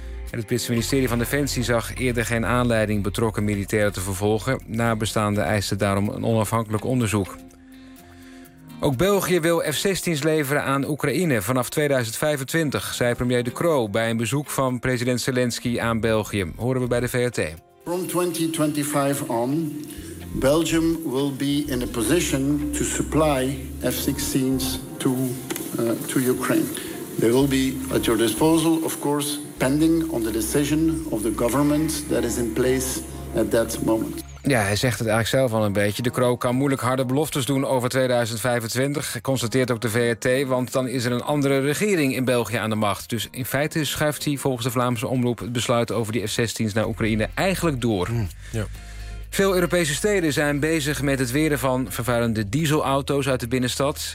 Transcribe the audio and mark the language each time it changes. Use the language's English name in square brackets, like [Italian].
[Dutch] Het Britse ministerie van Defensie zag eerder geen aanleiding betrokken militairen te vervolgen. Nabestaanden eisten daarom een onafhankelijk onderzoek. Ook België wil F-16's leveren aan Oekraïne vanaf 2025, zei premier De Croo bij een bezoek van president Zelensky aan België. Horen we bij de VRT. [English] From 2025 on, Belgium will be in a position to supply F-16's to Ukraine. They will be at your disposal, of course, pending on the decision of the government that is in place at that moment. [Dutch] Ja, hij zegt het eigenlijk zelf al een beetje. De Croo kan moeilijk harde beloftes doen over 2025, constateert ook de VRT, want dan is er een andere regering in België aan de macht. Dus in feite schuift hij volgens de Vlaamse omroep het besluit over die F-16's naar Oekraïne eigenlijk door. Ja. Veel Europese steden zijn bezig met het weren van vervuilende dieselauto's uit de binnenstad.